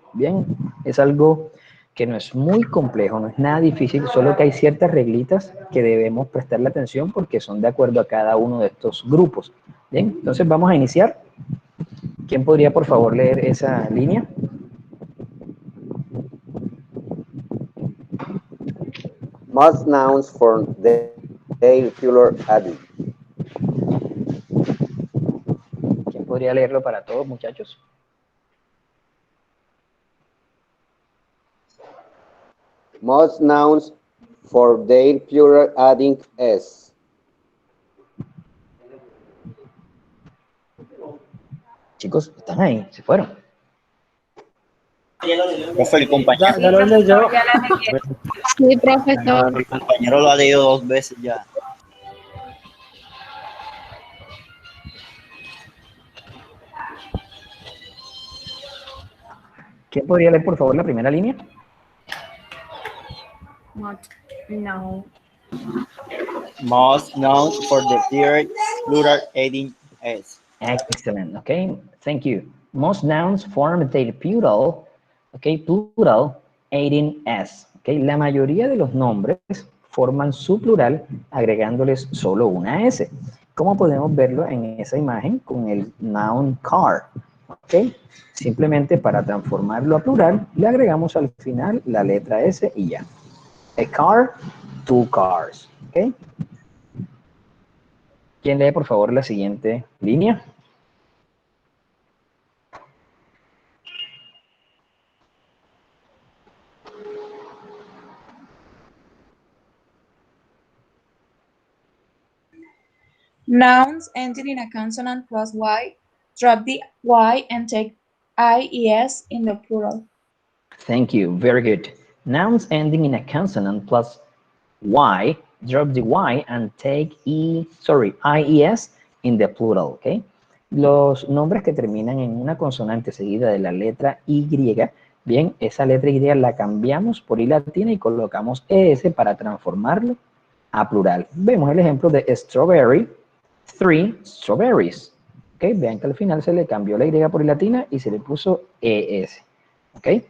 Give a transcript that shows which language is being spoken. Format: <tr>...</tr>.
<es>Bien, es algo que no es muy complejo, no es nada difícil, solo que hay ciertas reglitas que debemos prestarle atención porque son de acuerdo a cada uno de estos grupos. Bien, entonces vamos a iniciar. ¿Quién podría, por favor, leer esa línea?</es> <en>Most nouns form their plural adjective.</en> <es>¿Quién podría leerlo para todos, muchachos?</es> <en>Most nouns for their plural adding s.</en> <es>Chicos, ¿están ahí? ¿Se fueron? Profe, el compañero. Ya lo leyó. Sí, profesor. El compañero lo ha leído 2 veces ya. ¿Quién podría leer, por favor, la primera línea? No.</es> <en>Most nouns for the plural adding s. Excellent, okay, thank you. Most nouns form their plural, okay, plural adding s, okay.</en> <es>La mayoría de los nombres forman su plural agregándoles solo una s. ¿Cómo podemos verlo en esa imagen con el noun car? Okay. Simplemente para transformarlo a plural, le agregamos al final la letra s y ya.</es> <en>A car, 2 cars, okay.</en> <es>¿Quién lee, por favor, la siguiente línea?</es> <en>Nouns ending in a consonant plus y, drop the y and take ies in the plural. Thank you, very good. Nouns ending in a consonant plus y, drop the y and take ies in the plural, okay?</en> <es>Los nombres que terminan en una consonante seguida de la letra Y, bien, esa letra Y la cambiamos por I latina y colocamos ES para transformarlo a plural. Vemos el ejemplo de strawberry, 3 strawberries. Okay, vean que al final se le cambió la Y por I latina y se le puso ES. ¿Ok?</es>